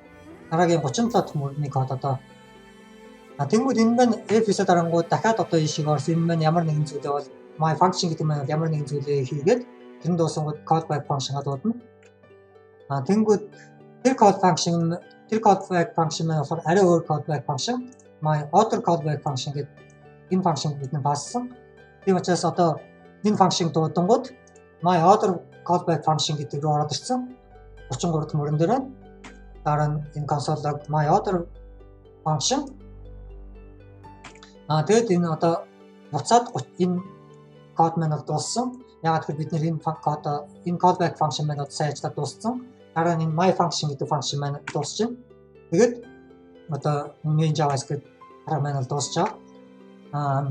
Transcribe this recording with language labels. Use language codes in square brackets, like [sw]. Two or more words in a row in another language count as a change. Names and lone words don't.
[mn] Дараагийн 37 дахь мөрний код одоо тэнгүүд энэ маань f9 дарангууд дахиад одоо ийшээ орсон. Энэ маань ямар нэгэн зүйлээ бол [en] my function [mn] гэдэг маань ямар нэгэн зүйлээ хийгээд тэр нь дуусангууд [en] callback function- [mn] га дуудана. Тэнгүүд тэр [en] callback function [mn] маань болохоор арай өөр [en] callback function my other callback function [mn] гэдэг энэ function бид нь пассан. Тийм учраас одоо энэ function дуудангууд [en] my other callback function [mn] гэдэг рүү ороод ирсэн. 33 дахь мөрөн дээр дараа нь энэ [en] console log my other function. [mn] Тэгээд энэ одоо буцаад энэ код маань дууссан. Ягаад гэвэл бид нэр энэ код энэ [en] callback function [mn] маань сайн ажиллаад дууссан. Дараа нь энэ [en] my function [mn] гэдэг function маань дуусч байна. Тэгээд одоо [en] main JavaScript [mn] параметр дуусч байгаа.